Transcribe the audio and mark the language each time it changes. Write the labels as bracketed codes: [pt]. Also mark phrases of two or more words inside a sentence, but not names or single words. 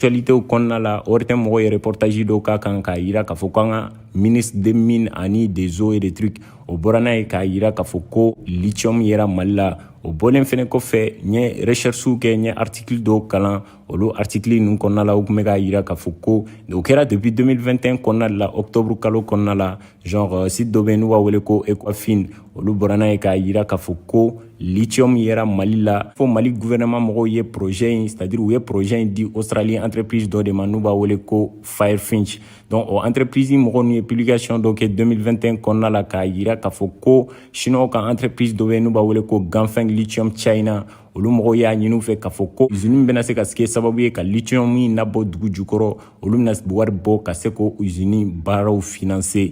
[bm] Actualité au kɔnɔna la o tɛ mɔgɔ ye reportage dɔw k'a kan k'a yira k'a fɔ k'an ka [fr] ministre des mines [bm] ani [fr] des eaux et des trucs [bm] o bɔra n'a ye k'a yira k'a fɔ ko lithium yera Mali la. O bɔlen fɛnɛ kɔfɛ n ye recherche kɛ n ye article dɔw kalan olu article ninnu kɔnɔna la u tun bɛ k'a yira k'a fɔ ko o kɛra depuis 2021 kɔnɔna la octobre kalo kɔnɔna la [fr] genre site [bm] dɔ bɛ yen n'u b'a wele ko Equafin olu bɔra n'a ye k'a yira k'a fɔ ko lithium yera Mali la fo Mali gouvernement mɔgɔw ye projet in [fr] c'est-à-dire [bm] u ye projet in di Australie entreprise dɔ de ma n'u b'a wele ko Firefinch. Donc o entreprise mɔgɔw n'u ye publication dɔ kɛ 2021 kɔnɔna la k'a yira k'a fɔ ko chinois ka entreprise dɔ bɛ yen n'u b'a wele ko Ganfeng Lithium China olu mɔgɔw y'a ɲini u fɛ k'a fɔ ko usine bɛna se ka kɛ sababu ye ka lithium min labɔ dugu jukɔrɔ olu bɛna wari bɔ ka se k'o usine baaraw financer.